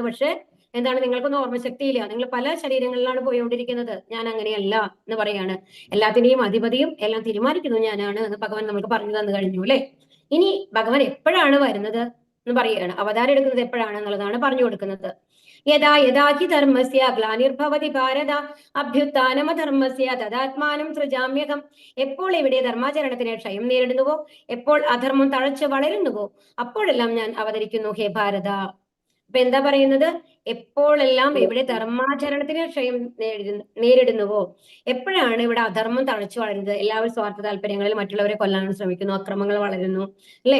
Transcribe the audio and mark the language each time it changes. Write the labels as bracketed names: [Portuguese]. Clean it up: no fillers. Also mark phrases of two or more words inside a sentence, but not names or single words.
[Malayalam] പക്ഷെ എന്താണ്, നിങ്ങൾക്കൊന്നും ഓർമ്മശക്തിയില്ല. നിങ്ങൾ പല ശരീരങ്ങളിലാണ് പോയിക്കൊണ്ടിരിക്കുന്നത്. ഞാൻ അങ്ങനെയല്ല എന്ന് പറയാണ്. എല്ലാത്തിന്റെയും അധിപതിയും എല്ലാം തീരുമാനിക്കുന്നത് ഞാനാണ് എന്ന് ഭഗവാൻ നമുക്ക് പറഞ്ഞു തന്നു കഴിഞ്ഞു, അല്ലെ? ഇനി ഭഗവാൻ എപ്പോഴാണ് വരുന്നത് എന്ന് പറയുകയാണ്. അവതാരം എടുക്കുന്നത് എപ്പോഴാണെന്നുള്ളതാണ് പറഞ്ഞു കൊടുക്കുന്നത്. [Sanskrit] യഥാ യഥാ ഹി ധർമ്മസ്യ ഗ്ലാനിർഭവതി ഭാരത അഭ്യുത്ഥാനമധർമ്മസ്യ തദാത്മാനം സൃജാമ്യഹം. [Malayalam] എപ്പോൾ ഇവിടെ ധർമാചരണത്തിന് ക്ഷയം നേരിടുന്നുവോ, എപ്പോൾ അധർമ്മം തഴച്ചു വളരുന്നുവോ, അപ്പോഴെല്ലാം ഞാൻ അവതരിക്കുന്നു ഹേ ഭാരത. അപ്പൊ എന്താ പറയുന്നത്? എപ്പോഴെല്ലാം ഇവിടെ ധർമാചരണത്തിന് ക്ഷയം നേരിടുന്നുവോ, എപ്പോഴാണ് ഇവിടെ അധർമ്മം തഴച്ചു വളരുന്നത്, എല്ലാവരും സ്വാർത്ഥ താല്പര്യങ്ങളിൽ മറ്റുള്ളവരെ കൊല്ലാൻ ശ്രമിക്കുന്നു, അക്രമങ്ങൾ വളരുന്നു, അല്ലെ?